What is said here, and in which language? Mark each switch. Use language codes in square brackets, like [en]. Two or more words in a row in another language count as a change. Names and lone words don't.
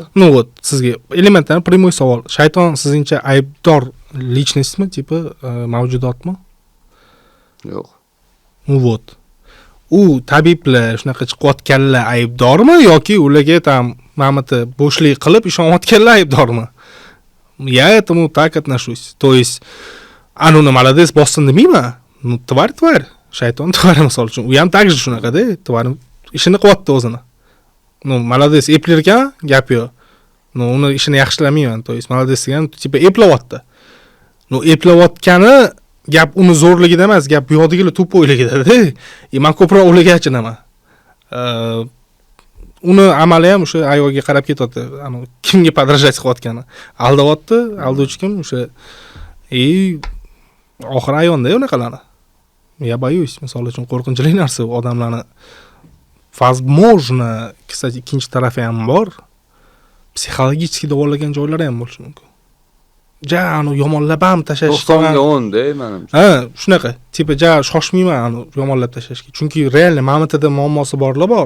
[uz] Sizga elementar primoy savol. Shayton sizningcha aybdor lичностьmi, tipi mavjudotmi? Yo'q. U tabiblar shunaqa chiqayotganlar aybdormi yoki ularga tam mamati bo'shlik qilib ishonayotganlar aybdormi? [ru] Я этому так отношусь. То есть [uz] anuni молодец bossin demayman. Tvar. Shayton tvari misol uchun. U ham takji shunaqa-da, tvari ishini qilyapti o'zini. Молодец eplir ekan, gap yo'q. Uni ishini yaxshilamayman. [ru] То есть молодец [uz] degan tipa eplayapti. Eplayotgani gap uni zo'rligida emas, gap bu yoqdagilar to'po'yligida-da. Men ko'proq ularga achinaman. Uni amali ham o'sha ayolga qarab ketyapti. Kimga подражать qilayotgani. Aldayapti, aldovchi kim? O'sha oxir ayonda unaqalarni. [ru] Я боюсь, [uz] misol uchun qo'rqinchli narsa odamlarni. [ru] Возможно, kстати, [uz] ikkinchi tarafi ham bor. Psixologik davolagan joylari ham bo'lishi mumkin. Yomonlab ham tashlash. 90-10da menimcha. Shunaqa. Tipa shoshmayman yomonlab tashlashga. Chunki real mamlatada muammosi borlar bor.